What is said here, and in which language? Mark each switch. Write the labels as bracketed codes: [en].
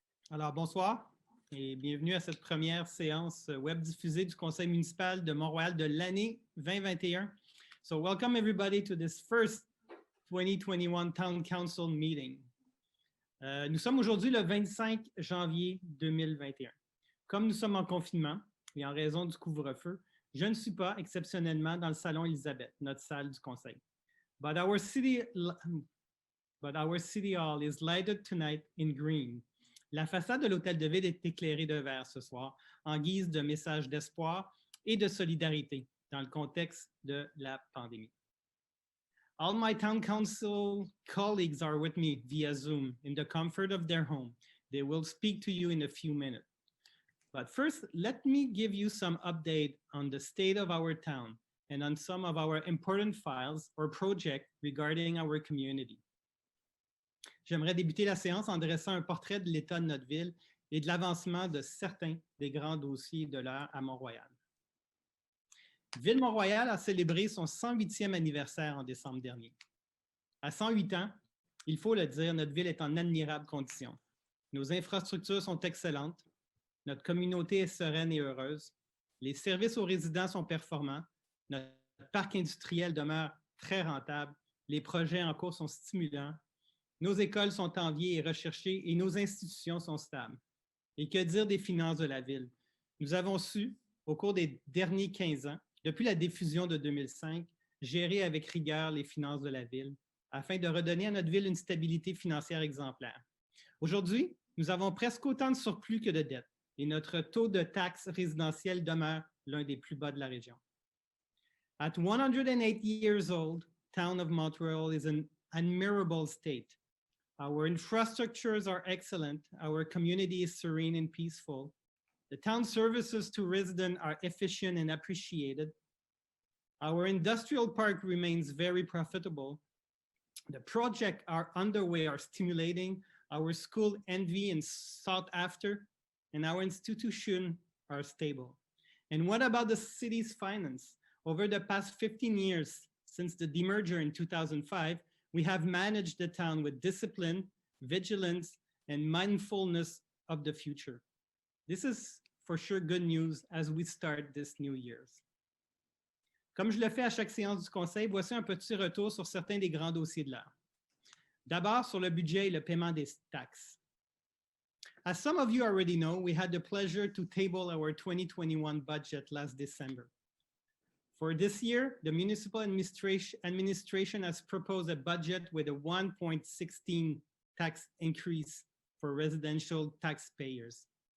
[fr] Alors, bonsoir et bienvenue à cette première séance web diffusée du Conseil municipal de Mont-Royal de l'année 2021. [en] So, welcome everybody to this first 2021 Town Council meeting. [fr] Nous sommes aujourd'hui le 25 janvier 2021. Comme nous sommes en confinement et en raison du couvre-feu, je ne suis pas exceptionnellement dans le salon Elisabeth, notre salle du Conseil. [en] But our city hall is lighted tonight in green. [fr] La façade de l'Hôtel de Ville est éclairée de vert ce soir, en guise de message d'espoir et de solidarité dans le contexte de la pandémie. [en] All my town council colleagues are with me via Zoom in the comfort of their home. They will speak to you in a few minutes. But first, let me give you some update on the state of our town and on some of our important files or projects regarding our community. [fr] J'aimerais débuter la séance en dressant un portrait de l'état de notre ville et de l'avancement de certains des grands dossiers de l'heure à Mont-Royal. Ville-Mont-Royal a célébré son 108e anniversaire en décembre dernier. À 108 ans, il faut le dire, notre ville est en admirable condition. Nos infrastructures sont excellentes, notre communauté est sereine et heureuse, les services aux résidents sont performants, notre parc industriel demeure très rentable, les projets en cours sont stimulants, nos écoles sont enviées et recherchées et nos institutions sont stables. Et que dire des finances de la ville? Nous avons su, au cours des derniers 15 ans, depuis la diffusion de 2005, gérer avec rigueur les finances de la ville afin de redonner à notre ville une stabilité financière exemplaire. Aujourd'hui, nous avons presque autant de surplus que de dettes et notre taux de taxe résidentielle demeure l'un des plus bas de la région. [en] At 108 years old, Town of Montreal is an admirable state. Our infrastructures are excellent. Our community is serene and peaceful. The town services to residents are efficient and appreciated. Our industrial park remains very profitable. The projects are underway are stimulating. Our school envy and sought after, and our institutions are stable. And what about the city's finance? Over the past 15 years, since the demerger in 2005, we have managed the town with discipline, vigilance, and mindfulness of the future. This is for sure good news as we start this new year. [fr] Comme je le fais à chaque séance du Conseil, voici un petit retour sur certains des grands dossiers de l'heure. D'abord, sur le budget et le paiement des taxes. [en] As some of you already know, we had the pleasure to table our 2021 budget last December. For this year, the municipal administration has proposed a budget with a 1.16 tax increase for residential taxpayers.